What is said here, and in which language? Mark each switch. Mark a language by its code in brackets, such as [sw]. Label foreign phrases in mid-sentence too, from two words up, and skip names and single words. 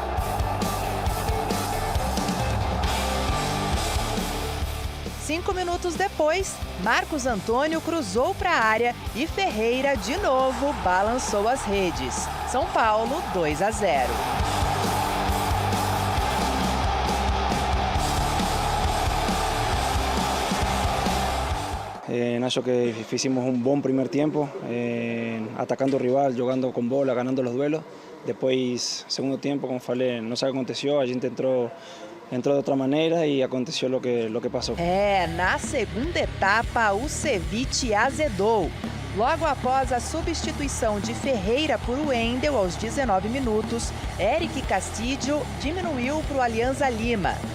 [pt] Cinco minutos depois, Marcos Antônio cruzou para a área e Ferreira, de novo, balançou as redes. São Paulo, 2-0. [es] Acho que hicimos un buen primer tiempo, atacando [pt] o rival, jogando com bola, [es] ganando los duelos. [pt] Depois, segundo tempo, como falei, não sei o que aconteceu, a gente entrou de outra maneira e aconteceu o que passou. Na segunda etapa, o ceviche azedou. Logo após a substituição de Ferreira por Wendel aos 19 minutos, Eric Castillo diminuiu para o Alianza Lima.